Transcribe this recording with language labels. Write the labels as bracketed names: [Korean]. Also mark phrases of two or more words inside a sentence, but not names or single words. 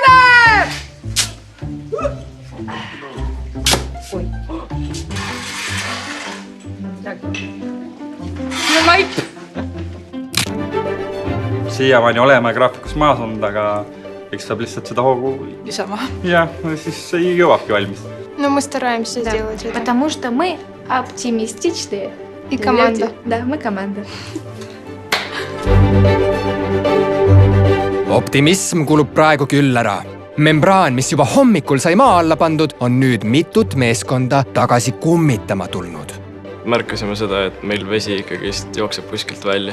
[Estonian] Siiamaani oleme graafikus maas olnud, aga eks saab lihtsalt seda hoogu lisama. Ja, siis ei jõuabki valmis. [Russian] Но мы стараемся сделать это. Потому что мы оптимистичные. И команда. Да, мы команда. [Estonian] Optimism kulub praegu küll ära. Membraan, mis juba hommikul sai maa alla pandud, on nüüd mitut meeskonda tagasi kummitama tulnud. Märkasime seda, et meil vesi ikkagi jookseb kuskilt välja.